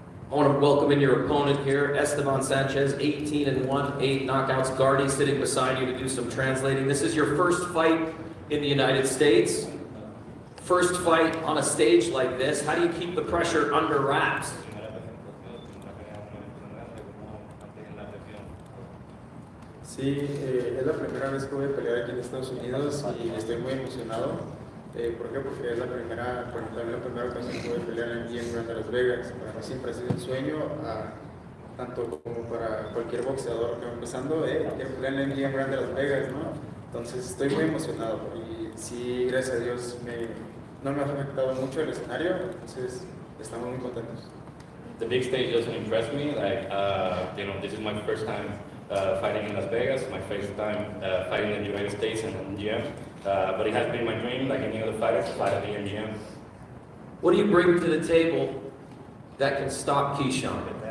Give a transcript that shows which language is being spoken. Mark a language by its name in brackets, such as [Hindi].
[English] I want to welcome in your opponent here, Esteban Sanchez, 18-1, 8 knockouts. Gardy sitting beside you to do some translating. This is your first fight in the United States. First fight on a stage like this. How do you keep the pressure under wraps? [Spanish] Sí, es la primera vez que voy a pelear aquí en Estados Unidos y estoy muy emocionado. ¿Por qué? Porque es la primera, bueno, también la primera ocasión que voy a pelear en el MGM de Las Vegas. Para mí siempre ha sido un sueño, tanto como para cualquier boxeador que va empezando, quiero pelear en el MGM de Las Vegas, ¿no? Entonces estoy muy emocionado y sí, gracias a Dios, no me ha afectado mucho el escenario, entonces estamos muy contentos. [English] The big stage doesn't impress me. Like, this is my first time fighting in Las Vegas, my first time fighting in the United States and in the MGM. But it has been my dream, like any other fighter, to fight at the MGM. What do you bring to the table that can stop Keyshawn?